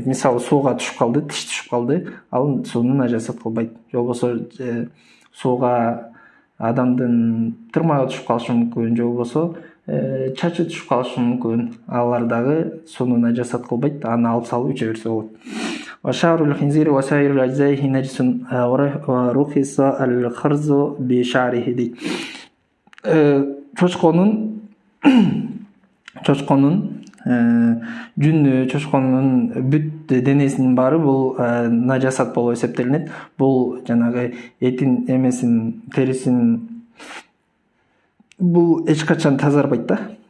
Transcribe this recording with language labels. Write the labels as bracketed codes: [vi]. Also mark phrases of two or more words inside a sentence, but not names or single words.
[ky] Мисалы сууга түшүп калды, тиш түшүп калды, ал сууну нажасат кылбайт. Же болбосо сууга адамдын тырмагы түшүп калышы мүмкүн, же болбосо чачы түшүп калышы мүмкүн. Алар дагы сууну нажасат кылбайт, аны алып салып иче берсе болот. [ar] وشعر الخنزير وسائر أجزائه نجس ورخص الخرز بشعره دي. [ky] Чочконун жүнү, чочконун бүт денесинин баары бул нажасат болуп эсептелинет. Бул жанагы этин эмесин, терисин бул эч качан тазарбайт да.